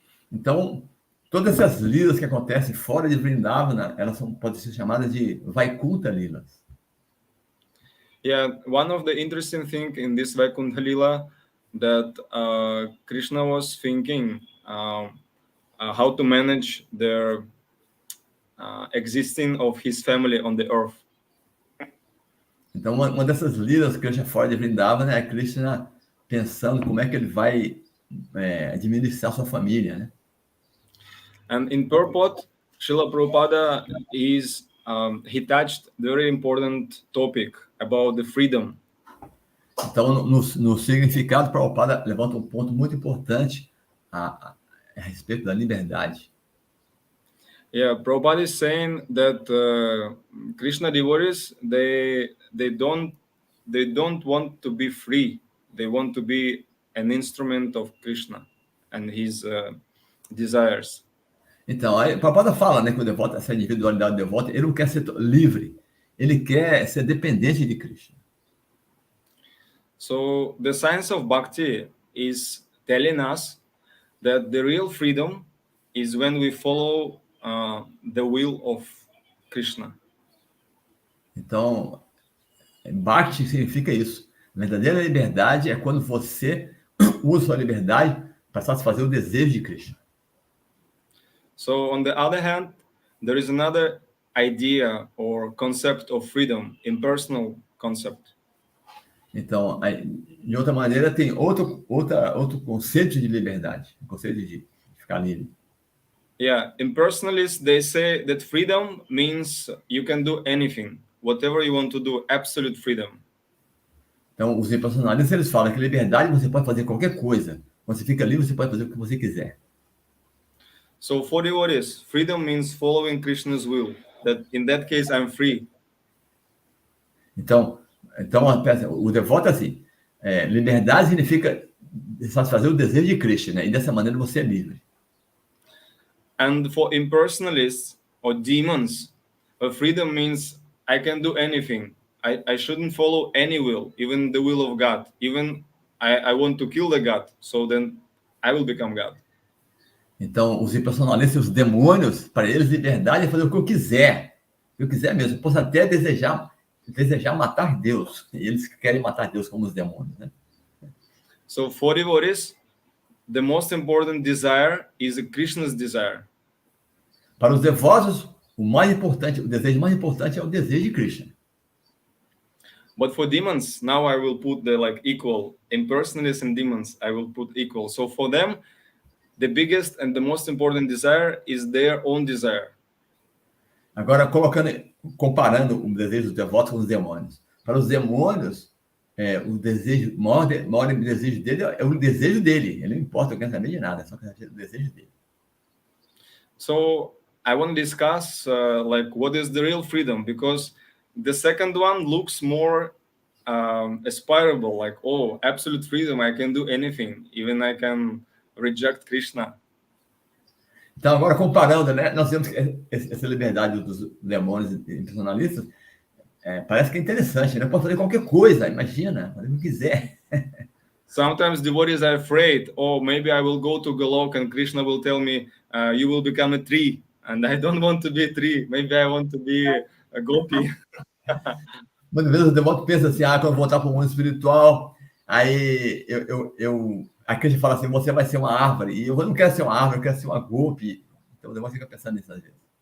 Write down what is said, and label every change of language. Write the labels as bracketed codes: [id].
[pt] Então, todas essas lilas que acontecem fora de Vrindavana, elas podem ser chamadas de Vaikuntha Lilas. [en] Yeah, one of the interesting things in this Vaikuntha Lila that Krishna was thinking how to manage their existing of his family on the earth. [pt] Então, uma dessas lilas que Krishna fora de Vrindavana é Krishna pensando como é que ele vai administrar sua família, né? [en] And in purport, Srila Prabhupada he touched very important topic about the freedom. [pt] Então, no significado, Prabhupada levanta um ponto muito importante a respeito da liberdade. [en] Yeah, Prabhupada is saying that Krishna devotees they don't want to be free. They want to be an instrument of Krishna and his desires. [pt] Então, aí Prabhupada fala, né, que o devoto, essa individualidade do devoto, ele não quer ser livre, ele quer ser dependente de Krishna. [en] So the science of bhakti is telling us that the real freedom is when we follow the will of Krishna. [pt] Então, bhakti significa isso. A verdadeira liberdade é quando você usa sua liberdade para satisfazer o desejo de Krishna. [en] So on the other hand, there is another idea or concept of freedom, impersonal concept. [pt] Então, de outra maneira, tem outro conceito de liberdade, o conceito de ficar livre. [en] Yeah, impersonalists, they say that freedom means you can do anything, whatever you want to do, absolute freedom. [pt] Então, os impersonalistas, eles falam que liberdade você pode fazer qualquer coisa. Quando você fica livre, você pode fazer o que você quiser. [en] So for devotees, freedom means following Krishna's will. That in that case, I'm free. [pt] Então o devoto é assim, liberdade significa satisfazer o desejo de Krishna, né? E dessa maneira você é livre. [en] And for impersonalists or demons, freedom means I can do anything. I shouldn't follow any will, even the will of God. Even I want to kill the God, so then I will become God. [pt] Então, os impersonalistas, os demônios, para eles, liberdade é fazer o que eu quiser. O que eu quiser mesmo. Eu posso até desejar matar Deus. E eles querem matar Deus como os demônios, né? [en] So for devotees, the most important desire is Krishna's desire. [pt] Para os devotos, o desejo mais importante é o desejo de Krishna. [en] But for demons, now I will put the equal. Impersonalists and demons, I will put equal. So for them, the biggest and the most important desire is their own desire. [pt] Agora, comparando o desejo dos devotos com os demônios. Para os demônios, o maior desejo dele é o desejo dele. Ele não importa o pensamento de nada, é só o desejo dele. [en] So I want to discuss what is the real freedom, because the second one looks more aspirable, absolute freedom. I can do anything, even I can reject Krishna. [pt] Então, agora comparando, né, nós temos essa liberdade dos demônios e personalistas, parece que é interessante, né? Pode fazer qualquer coisa, imagina, fazer o que quiser. [en] Sometimes devotees are afraid, maybe I will go to Golok and Krishna will tell me, you will become a tree, and I don't want to be a tree, maybe I want to be a gopi. [pt] Muitas vezes o devoto pensa assim, quando eu voltar para o mundo espiritual, aí a Krishna fala assim, você vai ser uma árvore, e eu não quero ser uma árvore, eu quero ser uma gopi. Então o devoto fica pensando nisso às vezes.